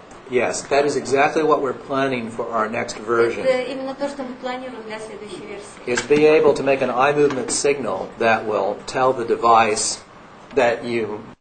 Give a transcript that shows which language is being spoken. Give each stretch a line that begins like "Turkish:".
English: Yes, that is exactly what we're planning for our next version.
Russian: Именно то, что мы планируем для следующей версии.
English: Is be able to make an eye movement signal that will tell the device that you